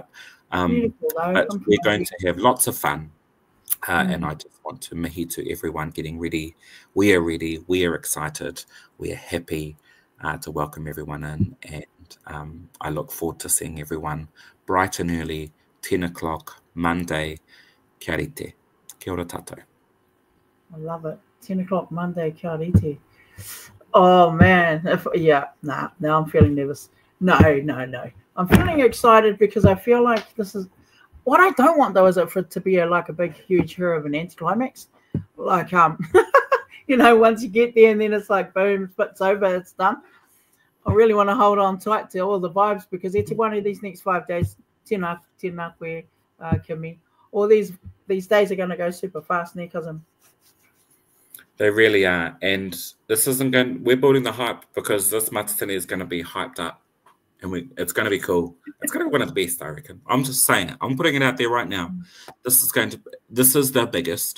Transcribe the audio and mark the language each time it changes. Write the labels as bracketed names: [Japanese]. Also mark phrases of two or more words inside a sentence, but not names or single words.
[English] But we're going to have lots of fun. And I just want to mihi to everyone getting ready. We are ready. We are excited. We are happy to welcome everyone in. And I look forward to seeing everyone bright and early, 10 o'clock, Monday. [Māori] Kia rite. Kia ora tātou. [English] I love it. 10 o'clock Monday, [Māori] kia rite. [English] Oh, man. Now I'm feeling nervous. No. I'm feeling excited because I feel like this is... What I don't want, though, is it for it to be a big, huge hero of an anticlimax. Once you get there and then it's like, boom, it's over, it's done. I really want to hold on tight to all the vibes because it's one of these next 5 days, [Māori] tēnā koe, Kimi. [English] All these days are going to go super fast, ne, cousin? They really are. And this isn't going... We're building the hype because this Matatini is going to be hyped up. And it's going to be cool. It's going to be one of the best, I reckon. I'm just saying it. I'm putting it out there right now. This is the biggest.